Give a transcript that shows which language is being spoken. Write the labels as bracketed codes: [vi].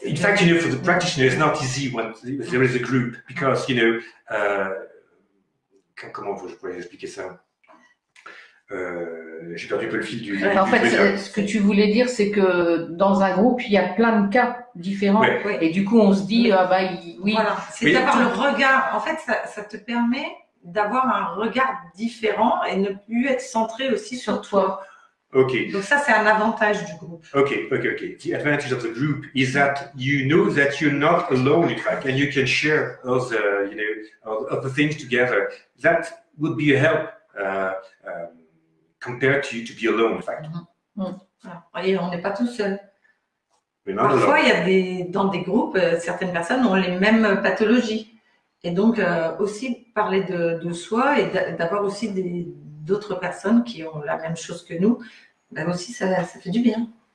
[en] In fact, for the practitioner, it's not easy when there is a group because, [fr] comment je pourrais expliquer ça? J'ai perdu un peu le fil du. En fait, ce que tu voulais dire, c'est que dans un groupe, il y a plein de cas différents. Et du coup, on se dit, oui. Voilà, c'est d'avoir le regard. En fait, ça te permet d'avoir un regard différent et ne plus être centré aussi sur toi. [en] Okay. [fr] Donc ça, c'est un avantage du groupe. [en] Okay. The advantage of the group is that you know that you're not alone, in fact, and you can share those, of the things together. That would be a help. Compared to be alone, in fact. [fr] Et on n'est pas tout seul. Parfois, dans des groupes, certaines personnes ont les mêmes pathologies. Et donc, aussi parler de soi et d'avoir aussi d'autres personnes qui ont la même chose que nous, aussi, ça fait du bien.